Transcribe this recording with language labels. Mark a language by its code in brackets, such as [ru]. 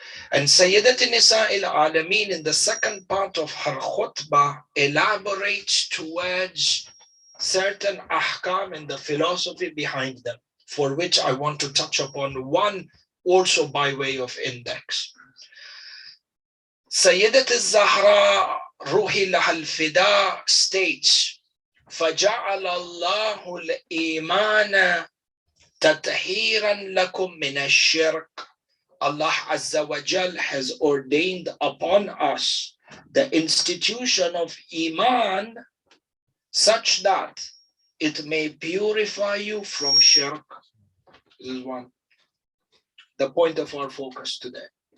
[en] And Sayyidat Nisa al-Alameen in the second part of her khutbah elaborates towards certain ahkam and the philosophy behind them, for which I want to touch upon one also by way of index. [ar] Sayyidat al-Zahra Ruhi laha al-Fida states, فَجَعَلَ اللَّهُ الْإِيمَانَ تَطْهِيرًا لَكُم مِّنَ الشِّرْكِ. [en] Allah Azza wa Jal has ordained upon us the institution of Iman such that it may purify you from shirk. This is one. The point of our focus today.